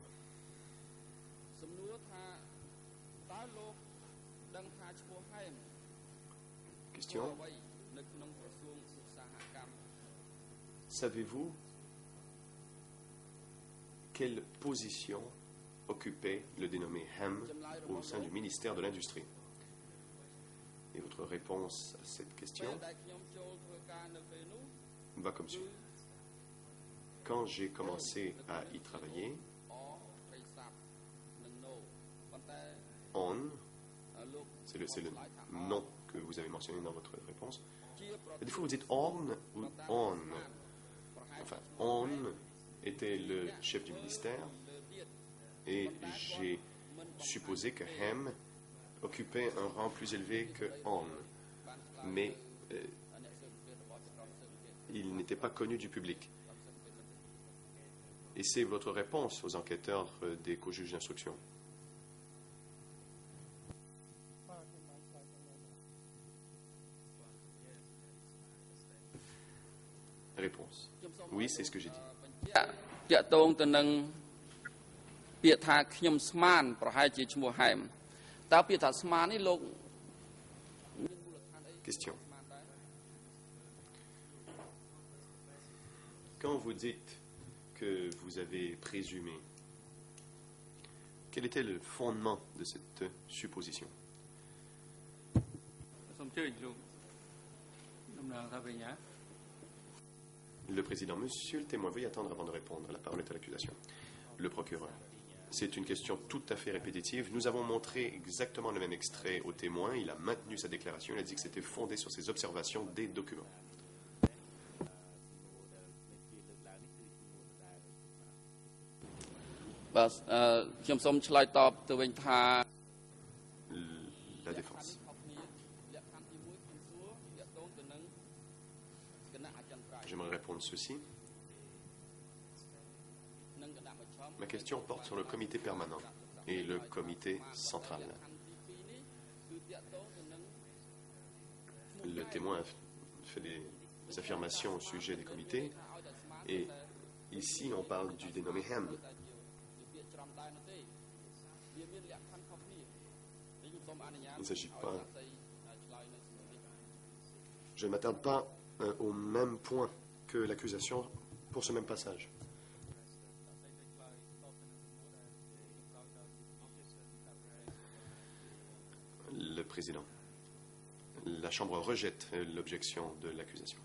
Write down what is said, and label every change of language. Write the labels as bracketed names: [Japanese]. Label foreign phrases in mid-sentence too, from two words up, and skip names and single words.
[Khmer] សំណួរថាតើលោកដឹងថាឈ្មោះហែម [French] Question. [Khmer] អ្វីនៅក្នុងក្រសួងឧស្សាហកម្ម [French] Savez-vous quelle position occupait le dénommé Ham au sein du ministère de l'Industrie? Et votre réponse à cette [Khmer] ពេល [French] question [Khmer] ដែលខ្ញុំចូលធ្វើការនៅពេលនោះ [French] va comme suit. Quand j'ai commencé à y travailler, [Khmer] អត្រីស័ព្ទនិងណូប៉ុន្តែ [French] on, [Khmer] លោក [French] c'est le nom que vous avez mentionné dans votre réponse. [Khmer] ជាប្រ [French] Des fois vous dites on ou on. Enfin, on était le chef du ministère et j'ai supposé que Ham occupait un rang plus élevé que on. Mais il n'était pas connu du public. Et c'est votre réponse aux enquêteurs des co-juges d'instruction. [Khmer] បាទខ្ញុំបានឆ្លើយទៅមក [French] Réponse. Oui, c'est ce que j'ai dit. [Khmer] តាក់ទងទៅនឹងពាក្យថាខ្ញុំស្មានប្រហែលជាឈ្មោះហែមតើពាក្យថាស្មាននេះលោក [French] Question. Quand vous dites que vous avez présumé, quel était le fondement de cette supposition? [Khmer] សូមអញ្ជើញលោកដំណើរថាវិញណា [French] Le président, monsieur le témoin, veuillez attendre avant de répondre. La parole est à l'accusation. Le procureur. C'est une question tout à fait répétitive. Nous avons montré exactement le même extrait au témoin. Il a maintenu sa déclaration. Il a dit que c'était fondé sur ses observations des documents. [Khmer] បាទខ្ញុំសូមឆ្លើយតបទៅវិញថា [French] La défense. [Khmer] លក្ខខណ្ឌទី1ខ្ញុំសួរតាក់ទងទៅនឹងគណៈអចិន្ត្រៃយ៍ [French] J'aimerais répondre ceci. [Khmer] និងគណៈមជ្ឈម [French] Ma question porte sur le comité permanent et le comité central. [Khmer] លក្ខខណ្ឌទី2នេះគឺតាក់ទងទៅនឹង [French] Le témoin a fait des affirmations au sujet des comités. Et ici, on parle du dénommé Ham. [Khmer] ជាពាក្យច្រំដែរនោះទេវាមានលក្ខខណ្ឌខុសគ្នានេះខ្ញុំសូមអនុញ្ញាត [French] Il ne s'agit pas. [Khmer] ឲ្យឆ្លើយនៅសំណួរនេះ [French] Je ne m'attarde pas au même point que l'accusation pour ce même passage. Le président. La Chambre rejette l'objection de l'accusation.